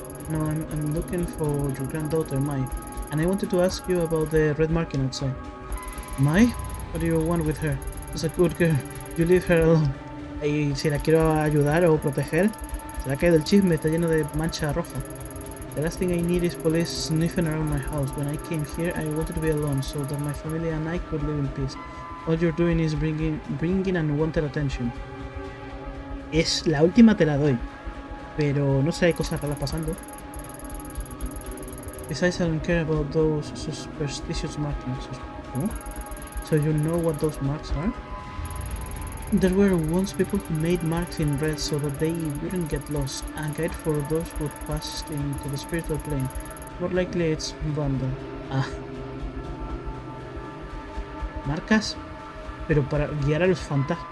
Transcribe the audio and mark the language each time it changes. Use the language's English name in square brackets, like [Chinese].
[English] No, I'm looking for your granddaughter, Mai. And I wanted to ask you about the red marking outside. Mai? What do you want with her? She's a good girl. You leave her alone. [Spanish] Y si la quiero ayudar o proteger, se le ha caído el chisme, está lleno de mancha roja. [English] The last thing I need is police sniffing around my house. When I came here, I wanted to be alone so that my family and I could live in peace. All you're doing is bringing unwanted attention. [Spanish] Es la última, te la doy. Pero no sé, hay cosas raras pasando. [English] Besides, I don't care about those superstitious markings. [Spanish] ¿Cómo? [English] So you know what those marks are? There were once people who made marks in red so that they wouldn't get lost, a guide for those who passed into the spiritual plane. More likely it's Vanda. [Spanish] Ah, marcas, pero para guiar a los fantasmas.